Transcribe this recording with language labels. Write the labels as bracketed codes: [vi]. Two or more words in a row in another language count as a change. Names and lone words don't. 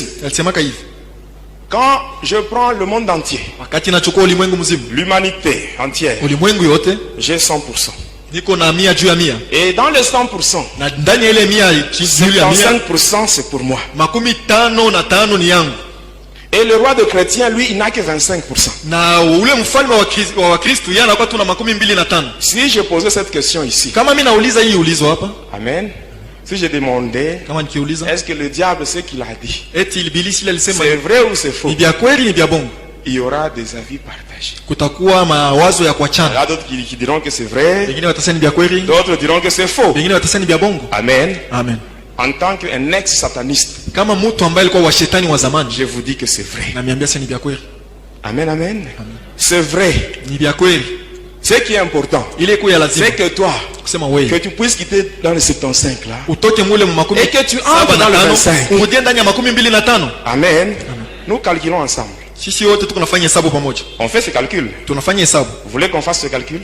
[fr] Quand je prends le monde entier, l'humanité entière, j'ai 100%. Et dans les 100%, 55% c'est pour moi. Et le roi de chrétien, lui, il n'a que 25%. [sw] Na ule mfalme wa Kristo yeye anakuwa tu na 25. [fr] Si je posais cette question ici. [sw] Kama mimi nauliza hii ulizo hapa. [fr] Amen. Si je demandais, [sw] kama nikiuliza, [fr] est-ce que le diable sait qu'il a dit? [sw] Eti ibilisi ile alisema [fr] c'est vrai ou c'est faux? [sw] Ni vya kweli ni vya bongo? [fr] Il y aura des avis partagés. [sw] Kutakuwa mawazo ya kuachana. [fr] Il y a d'autres qui diront que c'est vrai. [sw] Wengine watasema ni vya kweli. [fr] D'autres diront que c'est faux. [sw] Wengine watasema ni vya bongo. Amen. Amen. [fr] En tant qu'un ex-sataniste, [sw] kama mtu ambaye alikuwa wa shetani wa zamani, [fr] je vous dis que c'est vrai. [sw] Na miambia sasa ni vya kweli. [fr] Amen, amen. C'est vrai. [sw] Ni vya kweli. [fr] Ce qui est important, c'est que toi, que tu puisses quitter dans le 75 là, et que tu entres dans le 25. Amen. Nous calculons ensemble. On fait ce calcul. Vous voulez qu'on fasse ce calcul?